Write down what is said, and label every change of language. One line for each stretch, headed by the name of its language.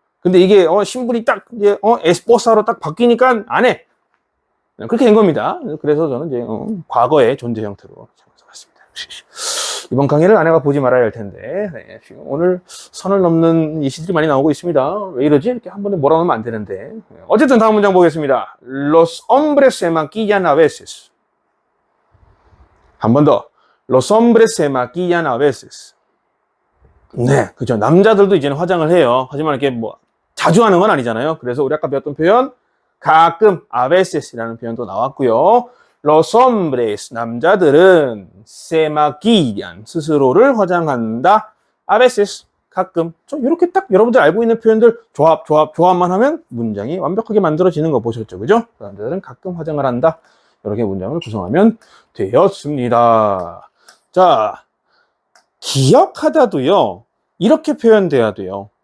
Korean: 근데 이게 신분이 딱 이제 에스포사로 딱 바뀌니까 안 해. 그렇게 된 겁니다. 그래서 저는 이제 과거의 존재 형태로 봤습니다. 이번 강의를 아내가 보지 말아야 할 텐데 네, 지금 오늘 선을 넘는 이 시들이 많이 나오고 있습니다. 왜 이러지? 이렇게 한 번에 몰아넣으면 안 되는데. 어쨌든 다음 문장 보겠습니다.
Spanish: Los hombres se maquillan a veces.
Korean: 한 번 더.
Spanish: Los hombres se maquillan a veces.
Korean: 네, 그죠. 남자들도 이제는 화장을 해요. 하지만 이렇게 뭐 자주 하는 건 아니잖아요. 그래서 우리 아까 배웠던 표현 가끔
Spanish: a veces
Korean: 이라는 표현도 나왔고요.
Spanish: Los hombres,
Korean: 남자들은
Spanish: se maquillan,
Korean: 스스로를 화장한다.
Spanish: A veces,
Korean: 가끔. 이렇게 딱 여러분들 알고 있는 표현들 조합만 하면 문장이 완벽하게 만들어지는 거 보셨죠? 그죠? 남자들은 가끔 화장을 한다. 이렇게 문장을 구성하면 되었습니다. 자, 기억하다도요. 이렇게 표현돼야 돼요.